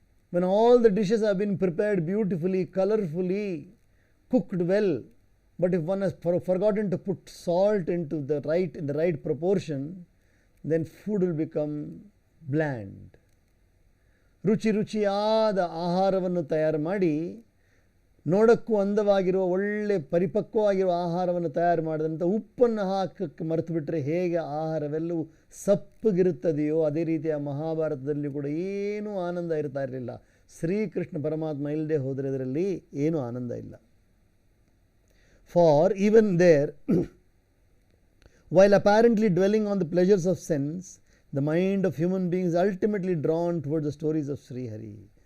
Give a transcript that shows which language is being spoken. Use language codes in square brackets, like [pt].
[en] When all the dishes have been prepared beautifully, colorfully, cooked well, but if one has forgotten to put salt into in the right proportion, then food will become bland. [kn] ರುಚಿಯಾದ ಆಹಾರವನ್ನು ತಯಾರು ಮಾಡಿ ನೋಡಕ್ಕೂ ಅಂದವಾಗಿರುವ ಒಳ್ಳೆ ಪರಿಪಕ್ವವಾಗಿರುವ ಆಹಾರವನ್ನು ತಯಾರು ಮಾಡಿದಂಥ ಉಪ್ಪನ್ನು ಹಾಕಕ್ಕೆ ಮರೆತು ಬಿಟ್ಟರೆ ಹೇಗೆ ಆಹಾರವೆಲ್ಲವೂ ಸಪ್ಪಗಿರುತ್ತದೆಯೋ ಅದೇ ರೀತಿಯ ಮಹಾಭಾರತದಲ್ಲಿ ಕೂಡ ಏನೂ ಆನಂದ ಇರ್ತಾ ಇರಲಿಲ್ಲ. ಶ್ರೀಕೃಷ್ಣ ಪರಮಾತ್ಮ ಇಲ್ಲದೆ ಹೋದರೆ ಅದರಲ್ಲಿ ಏನೂ ಆನಂದ ಇಲ್ಲ. [en] For even there while apparently dwelling on the pleasures of sense, the mind of human beings is ultimately drawn towards the stories of Sri Hari.